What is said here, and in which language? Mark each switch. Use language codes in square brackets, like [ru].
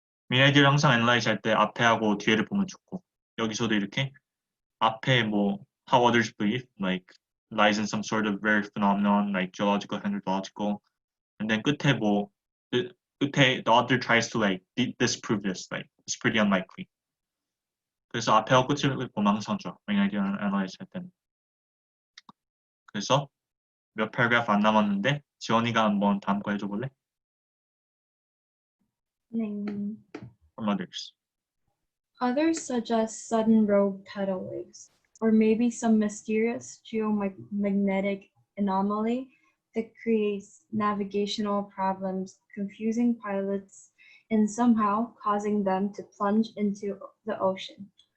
[en] main idea를 항상 analyze 할 때 앞에 하고 뒤에를 보면 좋고, 여기서도 이렇게 앞에 뭐, how others believe, like, lies in some sort of rare phenomenon, like geological, hydrological, and then 끝에 뭐, 끝에 the author tries to like disprove this, like, it's pretty unlikely. [ko] 그래서 앞에하고 끝을 보면 항상 좋아, main idea analyze 할 때는. 그래서 몇 paragraph 안 남았는데 지원이가 한번 다음 거 해줘 볼래? [en] From others. Others suggest sudden rogue tidal waves, or maybe some mysterious geomagnetic anomaly that creates navigational problems, confusing pilots and somehow causing them to plunge into the ocean.